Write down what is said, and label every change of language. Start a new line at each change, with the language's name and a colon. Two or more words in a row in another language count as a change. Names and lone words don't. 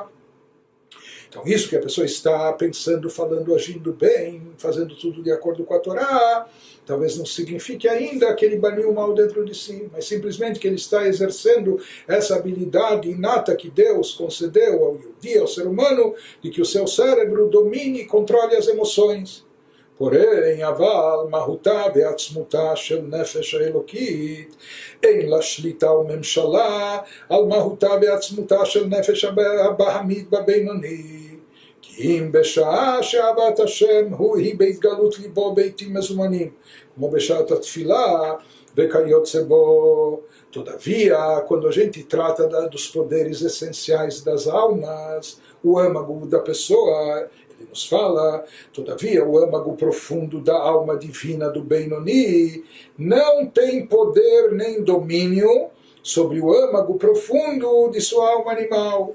Portuguese: Então isso que a pessoa está pensando, falando, agindo bem, fazendo tudo de acordo com a Torá, talvez não signifique ainda que ele baniu o mal dentro de si, mas simplesmente que ele está exercendo essa habilidade inata que Deus concedeu ao Yehudi, ao ser humano, de que o seu cérebro domine e controle as emoções. porém,
Hebrew: אבל מהותה ועצמותה של נפש האלוקית אין לה שליטה וממשלה על מהותה ועצמותה של נפש הבהמית בבינוני. כי אם בשעה שאהבת השם היא בהתגלות ליבו ביתים מזומנים, como בשעת התפילה וכיוצא בו.
Portuguese: Todavia, quando a gente trata dos poderes essenciais das almas, o âmago da pessoa, ele nos fala, todavia o âmago profundo da alma divina do Benoni não tem poder nem domínio sobre o âmago profundo de sua alma animal.